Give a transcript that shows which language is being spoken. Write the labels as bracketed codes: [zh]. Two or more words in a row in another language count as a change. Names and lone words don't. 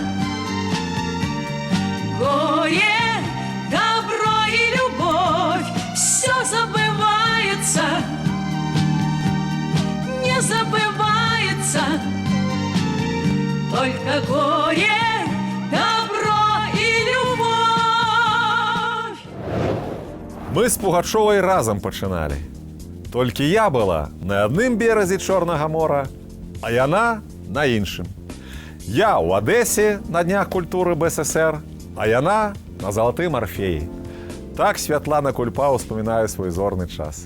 [ru] Горе, добро и любовь, все забывается, не забывается. Только горе, добро и любовь. [be] Мы з Пугачовай разам пачыналі. Толькі я была на адным беразе Чорнага мора, а яна на іншым. Я ў Адэсе на днях культуры БССР, а яна на залатым арфеі. Так Святлана Кульпа ўспамінае свой зорны час.